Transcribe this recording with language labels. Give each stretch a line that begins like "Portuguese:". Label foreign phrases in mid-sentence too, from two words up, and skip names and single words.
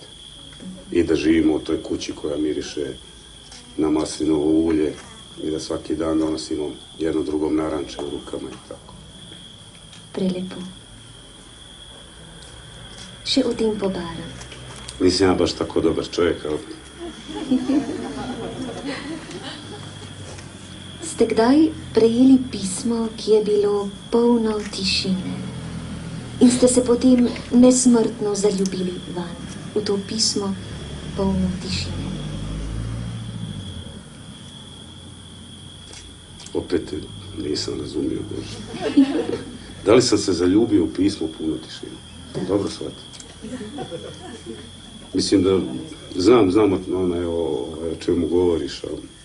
Croatian: I da živimo u toj kući koja miriše na maslinovo ulje i da svaki dan donosimo jedno drugom naranče u rukama i tako.
Slovenian: Prelepo. Še o tem pobaram.
Croatian: Nisam ja baš tako dobar čovjek, ali...
Slovenian: Ste kdaj prejeli pismo, ki je bilo polno tišine in ste se potem nesmrtno zaljubili vanj, v to pismo polno tišine?
Croatian: Opet nisam razumio, Bože. Da li sam se zaljubio u pismo puno tišine? Dobro shvatio. Mislim da znam o čemu govoriš, ali...